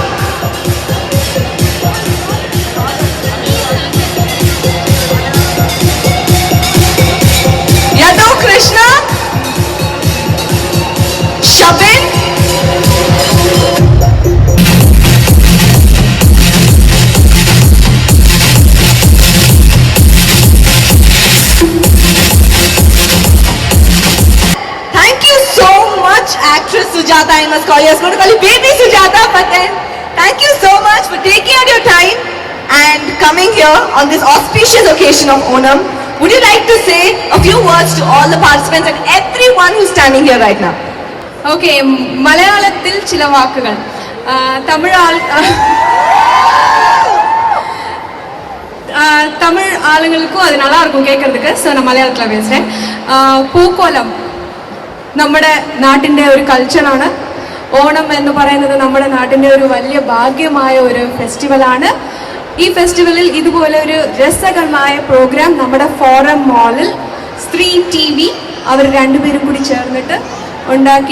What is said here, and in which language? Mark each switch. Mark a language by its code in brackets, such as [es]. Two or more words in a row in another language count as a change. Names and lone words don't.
[en] Yadu Krishna, Shabin, thank you so much, actress Sujata. I must call you. I was going to call you baby Sujata, but then thank you so much for taking out your time and coming here on this auspicious occasion of Onam. Would you like to say a few words to all the participants and everyone who's standing here right now? [ta] Okay, [ml] മലയാളത്തിൽ ചില വാക്കുകൾ [ta] தமிழ் ஆளுங்களுக்கும் அது நல்லா இருக்கும் கேட்கறதுக்கு. ஸோ நான் மலையாளத்தில் பேசுகிறேன். [ml] പൂക്കോലം നമ്മുടെ നാട്ടിൻ്റെ ഒരു കൾച്ചറാണ്. ഓണം എന്ന് പറയുന്നത് നമ്മുടെ നാട്ടിൻ്റെ ഒരു വലിയ ഭാഗ്യമായ ഒരു ഫെസ്റ്റിവലാണ്. ഈ ഫെസ്റ്റിവലിൽ ഇതുപോലെ ഒരു രസകരമായ പ്രോഗ്രാം നമ്മുടെ ഫോറം മാളിൽ സ്ത്രീ TV അവർ രണ്ടുപേരും കൂടി ചേർന്നിട്ട് ഉണ്ടാക്കി.